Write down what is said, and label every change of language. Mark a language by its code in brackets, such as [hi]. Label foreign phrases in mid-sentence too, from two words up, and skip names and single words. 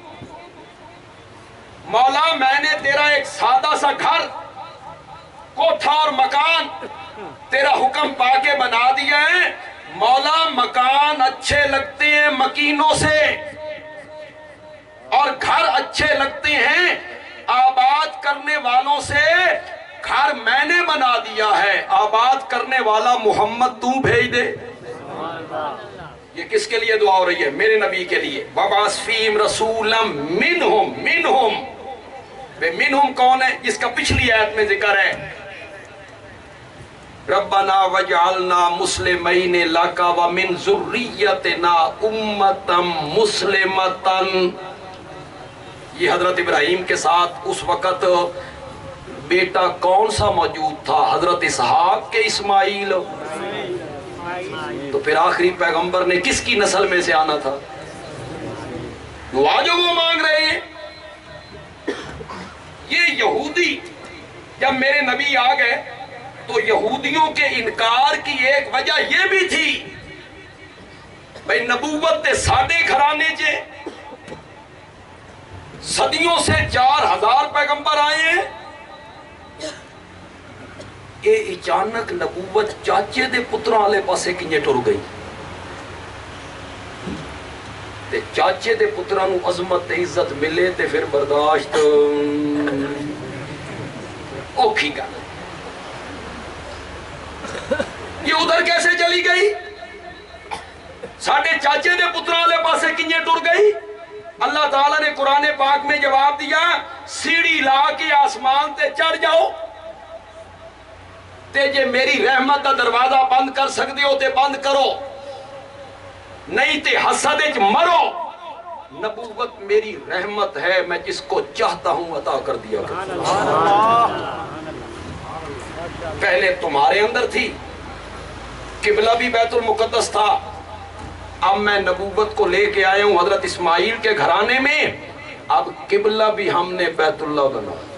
[ur] مولا میں نے تیرا ایک سادہ سا گھر، کوٹھا اور مکان تیرا حکم پا کے بنا دیا ہے، مولا مکان اچھے لگتے ہیں مکینوں سے، اور گھر اچھے لگتے ہیں آباد کرنے والوں سے، گھر میں نے بنا دیا ہے، آباد کرنے والا محمد تو بھیج دے۔ یہ کس کے لیے دعا ہو رہی ہے؟ میرے نبی کے لیے۔ [ar] وَبَعَثْ فِيهِمْ رَسُولًا مِّنْهُمْ [ur] منہم کون ہے؟ جس کا پچھلی آیت میں ذکر ہے، [ar] ربنا وجعلنا مسلمین لک ومن ذریتنا امتا مسلمتا۔ [ur] یہ حضرت ابراہیم کے ساتھ اس وقت بیٹا کون سا موجود تھا؟ حضرت اسحاق کے اسماعیل۔ تو پھر آخری پیغمبر نے کس کی نسل میں سے آنا تھا؟ دعا جو وہ مانگ رہے ہیں۔ یہ یہودی جب میرے نبی آ گئے تو یہودیوں کے انکار کی ایک وجہ یہ بھی تھی، [pa] بھئی نبوت تے ساڑھے گھرانے چے [ur] صدیوں سے 4000 پیغمبر آئے ہیں، یہ اچانک [pa] نبوت چاچے دے پتروں والے پاسے کنجے ٹر گئی تے چاچے دے پتروں نو عظمت تے عزت ملے تے پھر برداشت اوکھی گا۔ [ur] یہ ادھر کیسے چلی گئی؟ [pa] ساڑھے چاچے دے پتروں والے پاسے کنجے ٹر گئی؟ [ur] اللہ تعالیٰ نے قرآن پاک میں جواب دیا، [pa] سیڑھی لا کے آسمان تے چڑھ جاؤ تے جے میری رحمت دا دروازہ بند کر سکتے ہو تے بند کرو، نہیں تے حسد وچ مرو۔ [ur] نبوت میری رحمت ہے، میں جس کو چاہتا ہوں عطا کر دیا کرتا ہوں۔ پہلے تمہارے اندر تھی، قبلہ بھی بیت المقدس تھا، اب میں نبوت کو لے کے آیا ہوں حضرت اسماعیل کے گھرانے میں، اب قبلہ بھی ہم نے بیت اللہ بنا۔